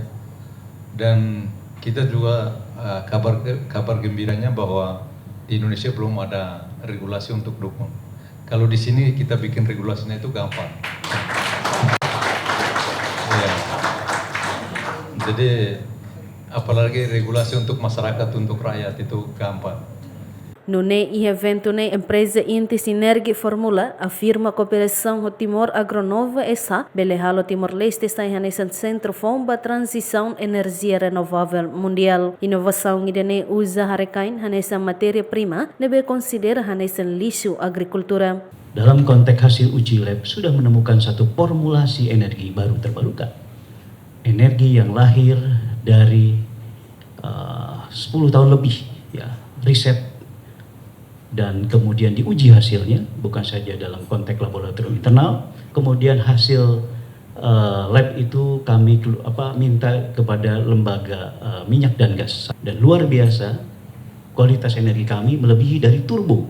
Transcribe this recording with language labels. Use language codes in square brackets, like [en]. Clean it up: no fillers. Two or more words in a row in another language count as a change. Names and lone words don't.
[id] Dan kita juga kabar gembiranya bahwa di Indonesia belum ada regulasi untuk dukung. Kalau di sini kita bikin regulasinya itu gampang. Ya. Jadi apalagi regulasi untuk masyarakat, untuk rakyat itu gampang. [pt] No evento a empresa Inti Sinergi Formula afirma a cooperação com Timor Agronova SA belehalo Timor-Leste está em centro para transição energia renovável mundial. [tet] Inovação idene usa harekain hanesa matéria-prima nebe considera hanesa lixo agrikultura. [id] Dalam konteks hasil uji lab sudah menemukan satu formulasi energi baru terbarukan. Energi yang lahir dari 10 tahun lebih ya riset dan kemudian diuji hasilnya bukan saja dalam konteks laboratorium internal, kemudian hasil lab itu kami minta kepada lembaga minyak dan gas, dan luar biasa kualitas energi kami melebihi dari turbo.